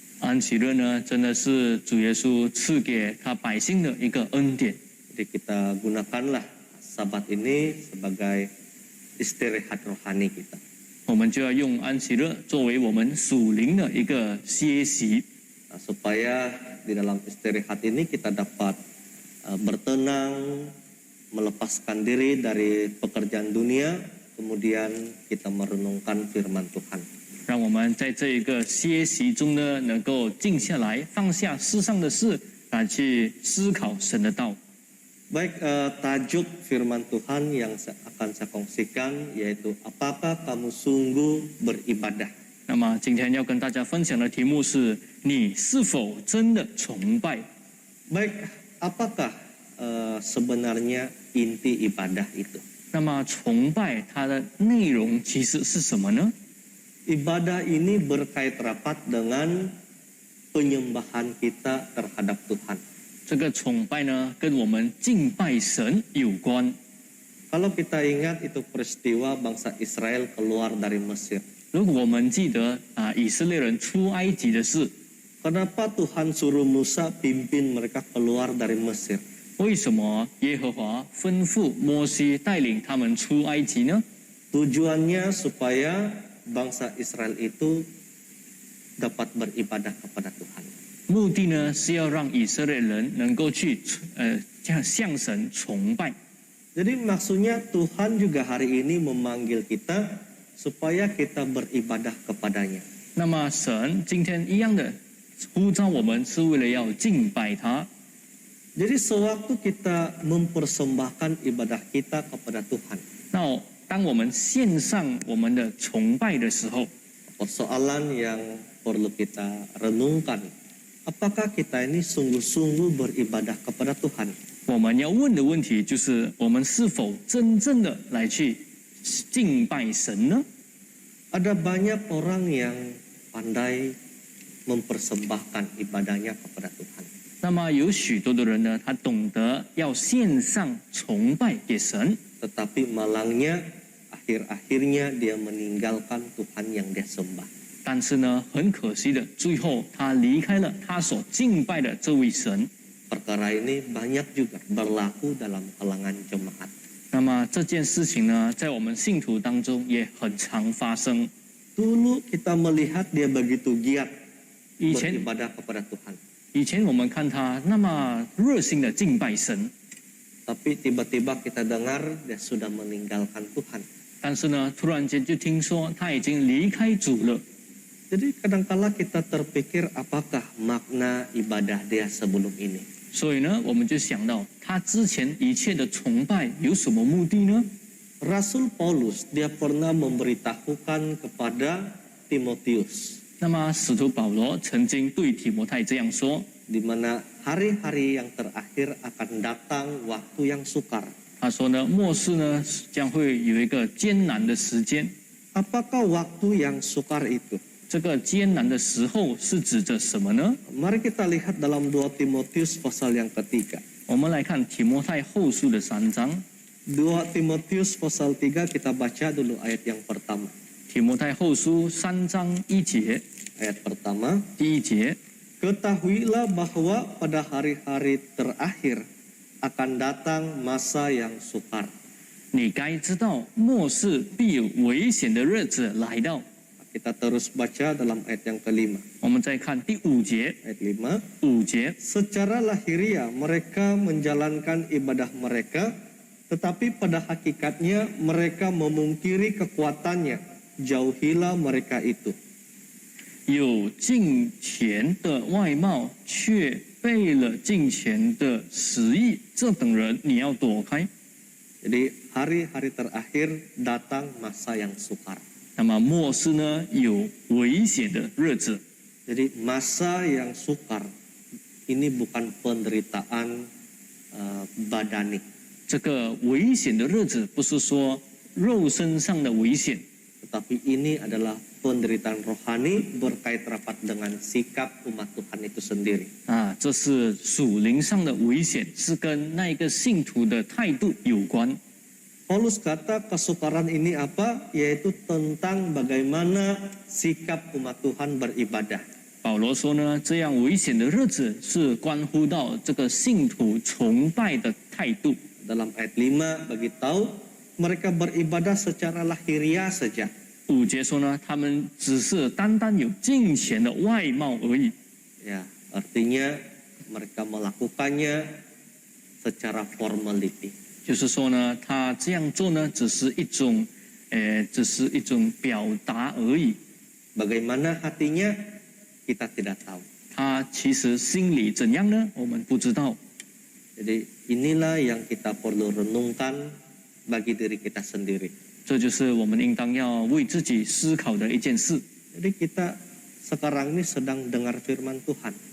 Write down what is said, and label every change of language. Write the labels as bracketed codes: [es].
[zh] 安息日呢，真的是主耶稣赐给他百姓的一个恩典。 [ms] Jadi kita gunakanlah Sabat ini sebagai istirahat rohani kita. [zh] 我们就要用安息日作为我们属灵的一个歇息， [ms] Supaya di dalam istirahat ini kita dapat bertenang, melepaskan diri dari pekerjaan dunia, kemudian kita merenungkan firman Tuhan. [zh] 让我们在这一个歇息中呢，能够静下来，放下世上的事，来去思考神的道。 [ms] Baik, tajuk firman Tuhan yang akan saya kongsikan yaitu apakah kamu sungguh beribadah? [zh] 那么今天要跟大家分享的题目是：你是否真的崇拜？ [ms] Baik, apakah sebenarnya inti ibadah itu? [zh] 那么崇拜它的内容其实是什么呢？ [ms] Ibadah ini berkait rapat dengan penyembahan kita terhadap Tuhan. [zh] 这个崇拜呢，跟我们敬拜神有关。 [ms] Kalau kita ingat itu peristiwa bangsa Israel keluar dari Mesir. [zh] 如果我们记得以色列人出埃及的事， [ms] Kenapa Tuhan suruh Musa pimpin mereka keluar dari Mesir? [zh] 为什么耶和华吩咐摩西带领他们出埃及呢？ [ms] Tujuannya supaya bangsa Israel itu dapat beribadah kepada Tuhan. [zh] 目的呢是要让以色列人能够去向神崇拜。 [ms] Jadi maksudnya Tuhan juga hari ini memanggil kita supaya kita beribadah kepadanya. [zh] 那么神今天一样的呼召我们，是为了要敬拜他。 [ms] Jadi sewaktu kita mempersembahkan ibadah kita kepada Tuhan, [zh] 那当我们献上我们的崇拜的时候， [ms] persoalan yang perlu kita renungkan, apakah kita ini sungguh-sungguh beribadah kepada Tuhan? [zh] 我们要问的问题就是：我们是否真正的来去敬拜神呢？ [ms] Ada banyak orang yang pandai mempersembahkan ibadahnya kepada Tuhan. [zh] 那么有许多的人呢，他懂得要献上崇拜给神， [ms] Tetapi malangnya akhir-akhirnya dia meninggalkan Tuhan yang dia sembah. [zh] 但是呢，很可惜的，最后他离开了他所敬拜的这位神。 [ms] Perkara ini banyak juga berlaku dalam kalangan jemaat. [zh] 那么这件事情呢，在我们信徒当中也很常发生。 [ms] Dulu kita melihat dia begitu giat [zh] 以前 [ms] beribadah kepada Tuhan. [zh] 我们看他那么热心的敬拜神， [ms] Tapi tiba-tiba kita dengar dia sudah meninggalkan Tuhan. [zh] 但是呢，突然间就听说他已经离开主了。 [ms] Jadi kadangkala kita terpikir apakah makna ibadah dia sebelum ini. [zh] 所以呢，我们就想到他之前一切的崇拜有什么目的呢？ [ms] Rasul Paulus dia pernah memberitahukan kepada Timotius [zh] 那么使徒保罗曾经对提摩太这样说： [ms] di mana hari-hari yang terakhir akan datang waktu yang sukar. [zh] 他说呢，末世呢将会有一个艰难的时间。 [ms] Apakah waktu yang sukar itu? [zh] 这个艰难的时候是指着什么呢？ [ms] Mari kita lihat dalam 2 Timotius pasal yang ketiga. [zh] 我们来看提摩太后书的3章。 [ms] 2 Timotius pasal 3 kita baca dulu ayat yang pertama. [zh] 提摩太后书3章1节， [ms] Ayat pertama, [zh] 第1节。 [ms] ketahuilah bahwa pada hari-hari terakhir akan datang masa yang sukar. [zh] 你该知道，末世必有危险的日子来到。 [ms] Kita terus baca dalam ayat yang kelima. [zh] 我们再看第5节， [ms] Ayat 5. [zh] 5节。 [ms] Secara lahiriah mereka menjalankan ibadah mereka, tetapi pada hakikatnya mereka memungkiri kekuatannya. Jauhilah mereka itu. [zh] 有敬虔的外貌，却背了敬虔的实意，这等人你要躲开。 [ms] Jadi hari-hari terakhir datang masa yang sukar. [zh] 那么末世呢，有危险的日子。 [ms] Jadi masa yang sukar ini bukan penderitaan badani, [zh] 这个危险的日子不是说肉身上的危险， [ms] tetapi ini adalah penderitaan rohani berkait rapat dengan sikap umat Tuhan itu sendiri. [zh] 啊，这是属灵上的危险，是跟那一个信徒的态度有关。 [ms] Paulus kata kesukaran ini apa? Yaitu tentang bagaimana sikap umat Tuhan beribadah. [zh] 保罗说呢，这样危险的日子是关乎到这个信徒崇拜的态度。 [ms] Dalam ayat 5 bagi tahu mereka beribadah secara lahiriah saja. [zh] 5节说呢，他们只是单单有敬虔的外貌而已。 [ms] Ya, artinya mereka melakukannya secara formality. [zh] 就是说呢，他这样做呢，只是一种表达而已。 [ms] Bagaimana hatinya kita tidak tahu. [zh] 他其实心里怎样呢？我们不知道。 [ms] Jadi inilah yang kita perlu renungkan bagi diri kita sendiri. [zh] 这就是我们应当要为自己思考的一件事。 [ms] Jadi kita sekarang ini sedang dengar firman Tuhan.